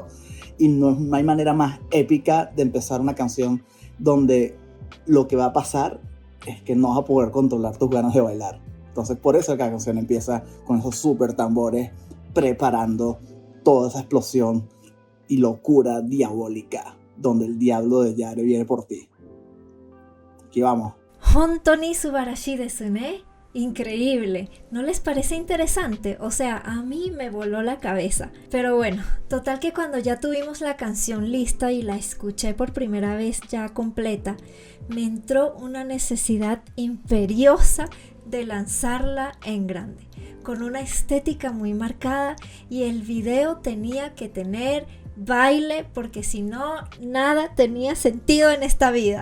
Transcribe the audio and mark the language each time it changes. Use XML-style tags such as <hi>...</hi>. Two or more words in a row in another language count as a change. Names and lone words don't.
<es>Y no hay manera más épica de empezar una canción donde lo que va a pasar es que no vas a poder controlar tus ganas de bailar. Entonces, por eso la canción empieza con esos súper tambores, preparando toda esa explosión y locura diabólica donde el diablo de Yare viene por ti. Aquí vamos.</es> <ja>本当に素晴らしいですね.</ja> <es>Increíble, ¿no les parece interesante? O sea, a mí me voló la cabeza. Pero bueno, total que cuando ya tuvimos la canción lista y la escuché por primera vez ya completa, me entró una necesidad imperiosa de lanzarla en grande, con una estética muy marcada, y el video tenía que tener baile porque si no, nada tenía sentido en esta vida.</es>